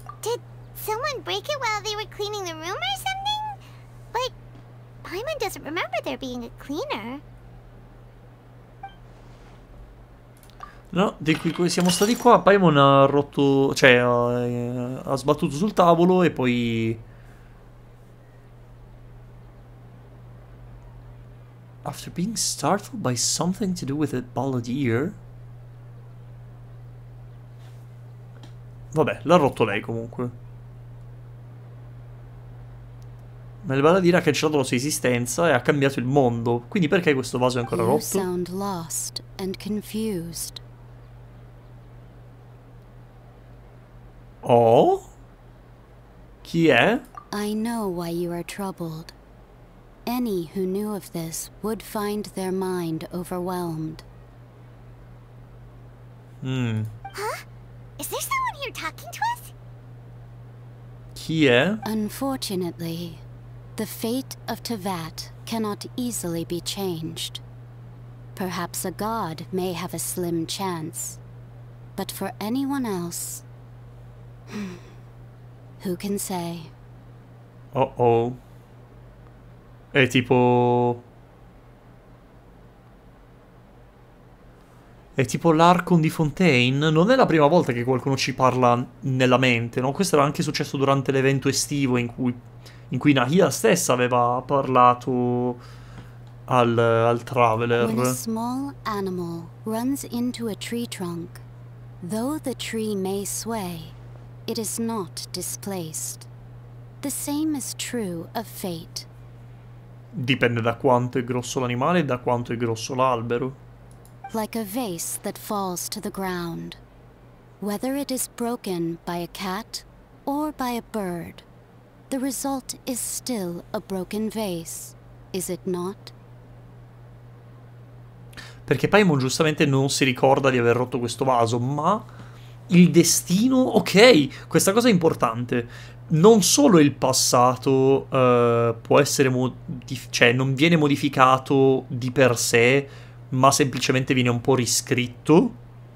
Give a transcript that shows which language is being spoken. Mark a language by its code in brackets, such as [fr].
[en] Did someone break it while they were cleaning the room or something? But Paimon doesn't remember there being a cleaner. [it] No, di cui siamo stati qua, Paimon ha rotto, cioè ha sbattuto sul tavolo e poi... [en] After being startled by something to do with a balladeer? [it] Vabbè, l'ha rotto lei comunque. Ma il balladeer ha cancellato la sua esistenza e ha cambiato il mondo. Quindi perché questo vaso è ancora rotto? [en] Sound lost and confused. [it] Oh? Chi è? [en] I know why you are troubled. Any who knew of this would find their mind overwhelmed. Huh? Is there someone here talking to us? [it] Chi è? [en] Unfortunately, the fate of Tevat cannot easily be changed. Perhaps a god may have a slim chance. But for anyone else... who can say? [it] Oh. È tipo... È tipo l'Archon di Fontaine. Non è la prima volta che qualcuno ci parla nella mente, no? Questo era anche successo durante l'evento estivo in cui Nahia stessa aveva parlato al Traveler. [en] When a small animal runs into a tree trunk, though the tree may sway, it is not displaced. The same is true of fate. [it] Dipende da quanto è grosso l'animale e da quanto è grosso l'albero. [en] Like a vase that falls to the ground. Whether it is broken by a cat or by a bird, the result is still a broken vase, is it not? [it] Perché Paimon giustamente non si ricorda di aver rotto questo vaso, ma il destino... Ok, questa cosa è importante. Non solo il passato può essere... cioè, non viene modificato di per sé, ma semplicemente viene un po' riscritto.